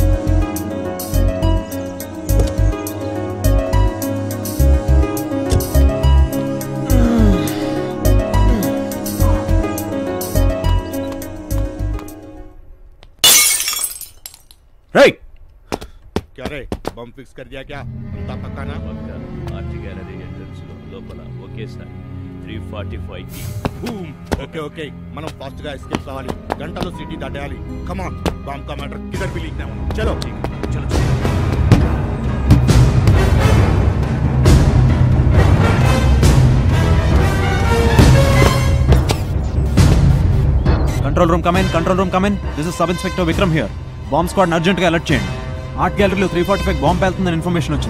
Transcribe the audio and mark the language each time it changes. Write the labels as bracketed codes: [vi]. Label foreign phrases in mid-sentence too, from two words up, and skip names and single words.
[te] రేయ్, [hi] क्या रे बम फिक्स कर दिया क्या? अंता पक्का ना? [en] art gallery entrance [te] లోపల ఒకేసారి 345 కి బూమ్. [en] okay okay, [te] మనం ఫాస్ట్ గా ఎస్కేప్ కావాలి, గంటలో సిటీ దాటేయాలి. [en] come on, [hi] బాంబ్ का मैटर किधर भी लीक ना हो. चलो चलो चलो. [en] control room come in. this is sub inspector Vikram here. bomb squad [te] అర్జెంట్గా అలర్ట్ చేయండి. ఆర్ట్ గ్యాలరీలో 345 బాంబ్ పేలుతుందని ఇన్ఫర్మేషన్ వచ్చింది.